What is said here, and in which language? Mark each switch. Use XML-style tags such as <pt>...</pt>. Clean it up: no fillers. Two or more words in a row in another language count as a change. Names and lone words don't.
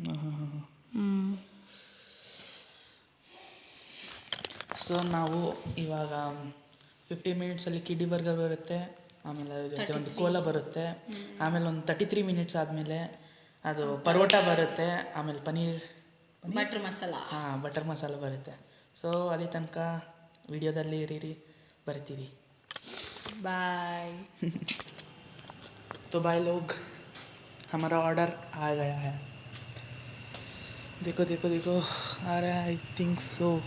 <kn>ಸೊ ನಾವು ಇವಾಗ 15 ಮಿನಿಟ್ಸಲ್ಲಿ</kn> <en>kidney burger</en> <kn>ಬರುತ್ತೆ, ಆಮೇಲೆ ಜೊತೆ ಒಂದು ಕೋಲಾ ಬರುತ್ತೆ, ಆಮೇಲೆ ಒಂದು 33 ಮಿನಿಟ್ಸ್ ಆದಮೇಲೆ ಅದು ಪರೋಟ ಬರುತ್ತೆ, ಆಮೇಲೆ ಬಟರ್ ಮಸಾಲ. ಹಾಂ, ಬಟರ್ ಮಸಾಲ ಬರುತ್ತೆ. ಸೊ ಅಲ್ಲಿ ತನಕ ವಿಡಿಯೋದಲ್ಲಿ ಇರೀರಿ, ಬರ್ತೀರಿ. ಬಾಯ್.</kn> <hi>तो भाई लोग, हमारा ऑर्डर आ गया है। देखो देखो देखो, आ रहा है।</hi> <en>I think so.</en>